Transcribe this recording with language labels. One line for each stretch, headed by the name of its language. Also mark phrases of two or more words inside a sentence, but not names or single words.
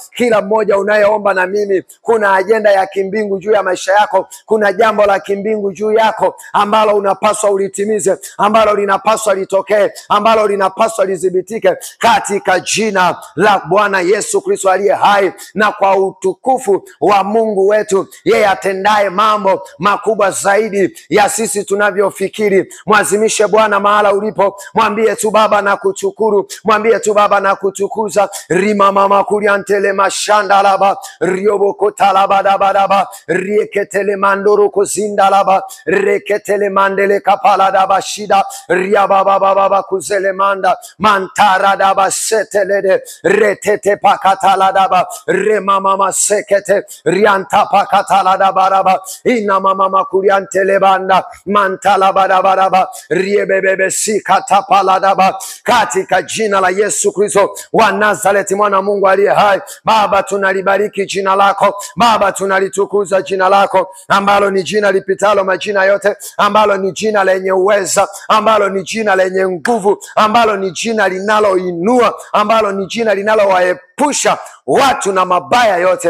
Swahili: Kila mmoja unayeomba na mimi, kuna ajenda ya kimbingu juu ya maisha yako, kuna jambo la kimbingu juu yako ambalo unapaswa ulitimize, ambalo linapaswa litokee, ambalo linapaswa lidhibitike katika jina la Bwana Yesu Kristo aliye hai, na kwa utukufu wa Mungu wetu, yeye atendaye mambo makubwa zaidi ya sisi tunavyofikiri. Mwazimishe Bwana mahala ulipo, mwambie tu Baba na kushukuru, mwambie tu Baba na kutukuza. Rima mama kuriantele mashandalaba riobokotalabadabadaba rieketele mandoro kozindalaba reketele mandele kapaladaba shida riababababa kuzele manda mantaradaba setelede retete pakataladaba rema mama sekete rianta pakatalada baraba ina mama makuriante lebanda mantala baraba riebebebe sikata paladaba. Katika jina la Yesu Kristo wa Nazareti, mwana Mungu aliye hai, Baba tunalibariki jina lako, Baba tunalitukuza jina lako, ambalo ni jina lipitalo majina yote, ambalo ni jina lenye uweza, ambalo ni jina lenye nguvu, ambalo ni jina linaloinua, ambalo ni jina linalowaepusha watu na mabaya yote.